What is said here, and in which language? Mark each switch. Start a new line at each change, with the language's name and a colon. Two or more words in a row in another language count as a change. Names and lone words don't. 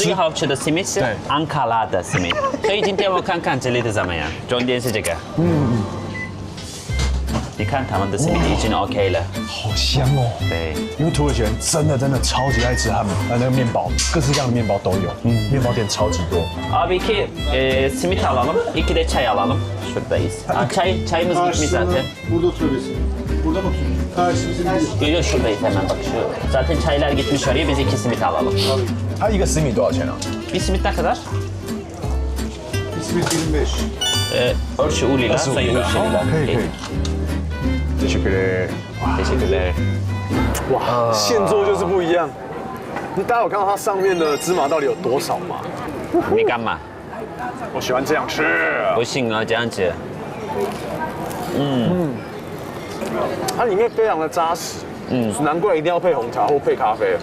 Chinese: 最好吃的 simit 是安卡拉的 simit， 所以今天我看看这里的怎么样。重点是这个，你看他们的 simit 已经 OK 了，好香哦。对，因为土耳其人真的超级爱吃汉堡，那个面包，各式各样的面包都有，面包店超级多。
Turkish: Abi ki simit alalım, 2 de çay alalım. Şuradayız. Çayımız gitmiş zaten. Burada oturabilirsin. Burada mı oturuyorsun? Karşımızda. Yok şuradayız hemen bak şu. Zaten çaylar gitmiş oraya, biz 2 simit alalım.
Chinese: 它一个simit多少钱啊？
Turkish: Bir simit ne kadar? İsmet 25. Ölçü 5 lira, sayı 3 lira.
Chinese: 可以。Teşekkürler.
Turkish: Teşekkürler.
Chinese: 哇，现做就是不一样。大家有看到它上面的芝麻到底有多少吗？你干嘛？我喜欢这样吃。不行啊，这样子。它里面非常的扎实，难怪一定要配红茶或配咖啡。